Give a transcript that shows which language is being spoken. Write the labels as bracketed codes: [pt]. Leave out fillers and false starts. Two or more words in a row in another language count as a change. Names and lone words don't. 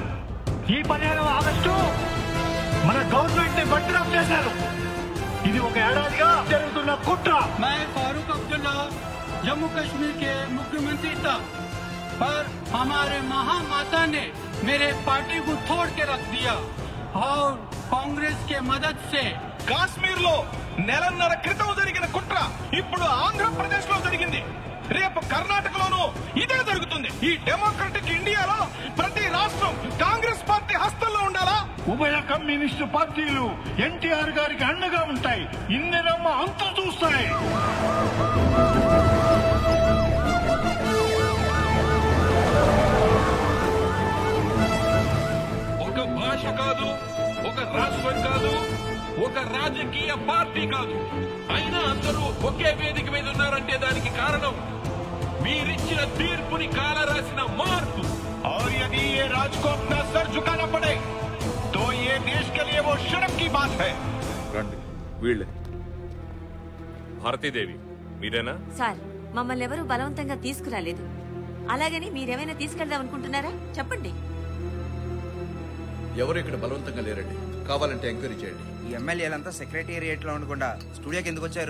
[te] ఈ 15వ ఆగస్టు మన గవర్నమెంట్ ని బర్తరఫ్ చేశారు. ఇది ఒక ఏడాదిగా జరుగుతున్న కుట్ర. [hi] मैं फारूक अब्दुल्ला जम्मू कश्मीर के मुख्यमंत्री था, पर हमारे महामाता ने मेरे पार्टी को तोड़ के रख दिया और कांग्रेस के मदद से [te] కాశ్మీర్ లో నెలన్నర క్రితం జరిగిన కుట్ర ఇప్పుడు ఆంధ్రప్రదేశ్ లో జరిగింది. రేపు కర్ణాటకలోనూ ఇదే జరుగుతుంది. ఈ [en] democratic India [te] ప్రతి రాష్ట్రం కాంగ్రెస్ పార్టీ హస్తంలో ఉండాలా? ఉభయ కమ్యూనిస్టు పార్టీలు ఎన్టీఆర్ గారికి అండగా ఉంటాయి. ఇందిరమ్మ అంతు చూస్తాయి. ఒక భాష కాదు, ఒక రాష్ట్రం కాదు, ఒక రాజకీయ పార్టీ కాదు, అయినా అందరూ ఒకే వేదిక మీద ఉన్నారంటే దానికి కారణం మీరిచ్చిన తీర్పుని కాలరాసిన మార్పు. [hi] और यदि ये राज को अपना सर झुकाना पड़े तो ये देश के लिए वो शर्म की बात है. [te] రండి, వీళ్ళే. భారతీదేవి మీరేనా? సార్, మమ్మల్ని ఎవరూ బలవంతంగా తీసుకురాలేదు. అలాగని మీరేమైనా తీసుకెళ్దాం అనుకుంటున్నారా? చెప్పండి. ఎవరు ఇక్కడ బలవంతంగా లేరండి. కావాలంటే ఎంక్వైరీ చేయండి. ఈ ఎమ్మెల్యేలంతా సెక్రటేరియట్ లో ఉండకుండా స్టూడియోకి ఎందుకు వచ్చారు?